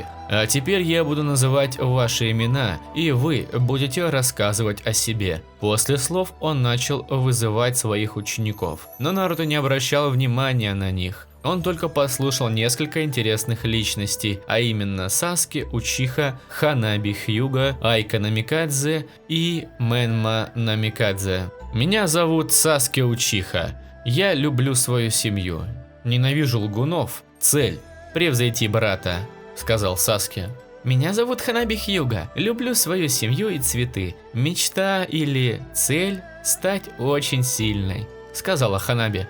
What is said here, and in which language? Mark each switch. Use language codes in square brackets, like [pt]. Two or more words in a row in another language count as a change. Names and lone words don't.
[ru] А теперь я буду называть ваши имена, и вы будете рассказывать о себе. После слов он начал вызывать своих учеников, но Наруто не обращал внимания на них. Он только послушал несколько интересных личностей, а именно Саски, Учиха, Ханаби Хьюга, Айка Намикадзе и Менма Намикадзе. Меня зовут Саски Учиха. Я люблю свою семью. Ненавижу лгунов. Цель – превзойти брата, сказал Саски. Меня зовут Ханаби Хьюга. Люблю свою семью и цветы. Мечта или цель – стать очень сильной, сказала Ханаби.